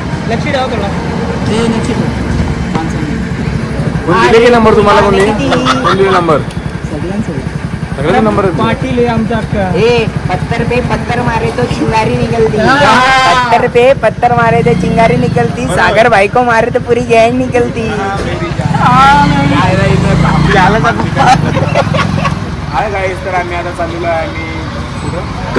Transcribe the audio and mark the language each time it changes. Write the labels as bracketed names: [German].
[Marathi] लक्ष द्या थोडा. कोणते नंबर तुम्हाला? कोणते नंबर? सगळ्यांचे नंबर पाटील आहे आमचा. [Hindi] पत्थर पे पत्थर मारे तो चिंगारी निकलती. पत्थर पे पत्थर मारे तो चिंगारी निकलती. सागर भाई को मारे तो पूरी गैंग निकलती. [Marathi] हाय गाईस, तर आम्ही आता चाललेलो आहे.